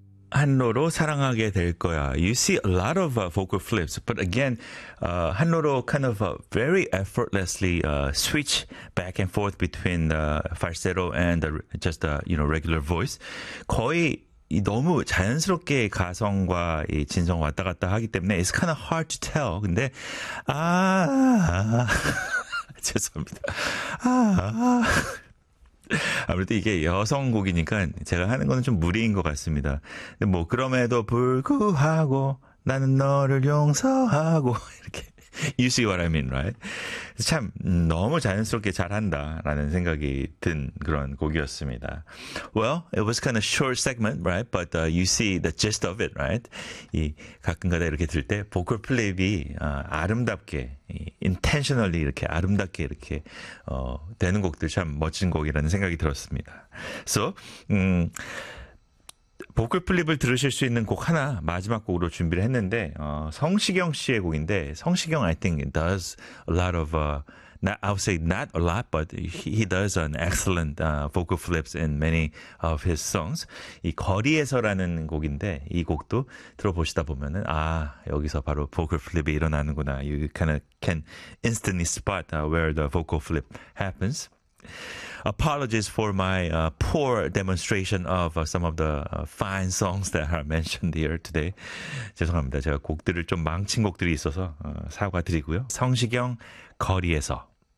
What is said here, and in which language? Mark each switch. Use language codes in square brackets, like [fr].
[ko] 한로로 사랑하게 될 거야. [en] You see a lot of vocal flips, but again, 한로로 kind of very effortlessly switch back and forth between the falsetto and the, just the you know regular voice. [ko] 거의 너무 자연스럽게 가성과 이 진성 왔다 갔다 하기 때문에 [en] it's kind of hard to tell. [ko] 근데 아, 아 죄송합니다. 아, 아. 아무래도 이게 여성곡이니까 제가 하는 거는 좀 무리인 것 같습니다. 근데 뭐 그럼에도 불구하고 나는 너를 용서하고 이렇게 [en] You see what I mean, right? [ko] 참 너무 자연스럽게 잘한다라는 생각이 든 그런 곡이었습니다. [en] Well, it was kind of short segment, right? But you see the gist of it, right? [ko] 이 가끔가다 이렇게 들 때 보컬 플립이 아름답게 intentionally 이렇게 아름답게 이렇게 되는 곡들 참 멋진 곡이라는 생각이 들었습니다. [en] So, [ko] 보컬 플립을 들으실 수 있는 곡 하나 마지막 곡으로 준비를 했는데 성시경 씨의 곡인데 [en] 성시경 I think does a lot of not, I would say not a lot but he does an excellent vocal flips in many of his songs. [ko] 이 거리에서라는 곡인데 이 곡도 들어보시다 보면은 아 여기서 바로 보컬 플립이 일어나는구나. [en] You kind of can instantly spot where the vocal flip happens. Apologies for my poor demonstration of some of the fine songs that are mentioned here today. [ko] 죄송합니다. 제가 곡들을 좀 망친 곡들이 있어서 사과드리고요. 성시경 거리에서